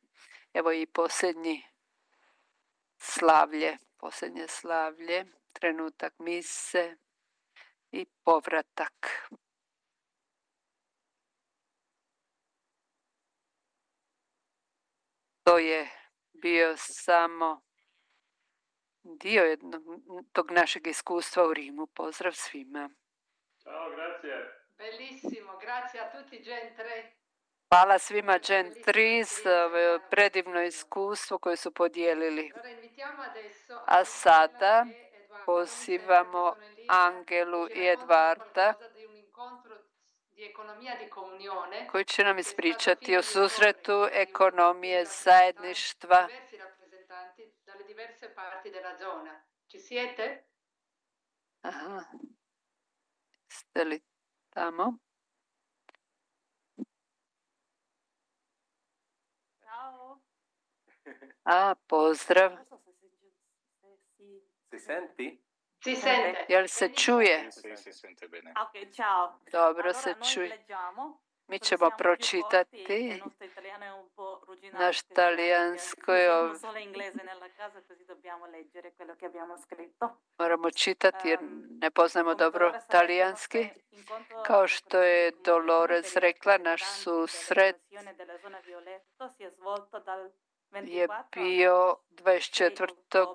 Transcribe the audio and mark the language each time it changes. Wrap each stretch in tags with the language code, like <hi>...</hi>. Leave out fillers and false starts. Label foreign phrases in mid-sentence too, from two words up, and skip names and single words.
<hr>Evo i posljednje slavlje, trenutak mise i povratak. To je bio samo dio tog našeg iskustva u Rimu. Pozdrav svima.</hr> <it>Ciao, grazie. Bellissimo, grazie a tutti Gen 3.</it> <hr>Hvala svima Gen 3 za predivno iskustvo koje su podijelili. A sada pozivamo Angelu i Edvarda koji će nam ispričati o susretu ekonomije zajedništva. Aha. Ste li tamo? Pozdrav.</hr> <it>Si senti? Si sente.</it> <hr>Jel se čuje?</hr> <it>Si sente bene. Ok, ciao.</it> <hr>Dobro se čuje. Mi ćemo pročitati. Naš talijansko je ovdje. Moramo čitati jer ne poznamo dobro talijanski. Kao što je Dolores rekla, naš susret je bio 24.</hr>